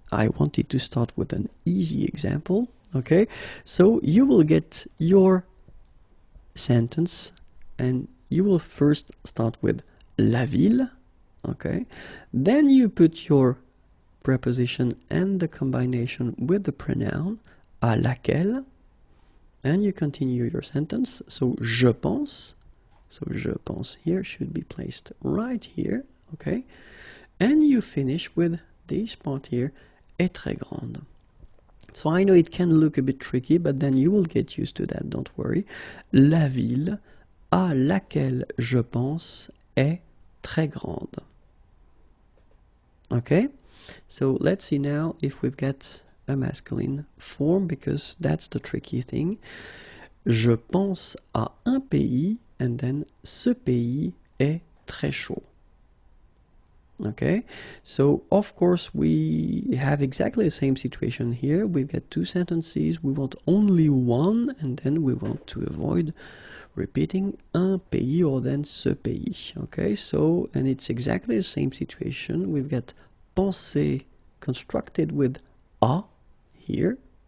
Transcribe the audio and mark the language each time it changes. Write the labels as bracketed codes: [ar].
[en] I wanted to start with an easy example, okay, so you will get your sentence, and you will first start with la ville, okay, then you put your preposition and the combination with the pronoun à laquelle, and you continue your sentence. So je pense, so je pense here should be placed right here, okay, and you finish with this part here, [fr] est très grande. [en] So I know it can look a bit tricky, but then you will get used to that, don't worry. [fr] La ville à laquelle je pense est très grande. Okay, [en] So let's see now if we've got a masculine form, because that's the tricky thing. [fr] Je pense à un pays, [en] and then [fr] ce pays est très chaud. [en] Okay, so of course we have exactly the same situation here. We've got two sentences, we want only one, and then we want to avoid repeating un pays or then ce pays. Okay, so, and it's exactly the same situation. We've got penser constructed with a here.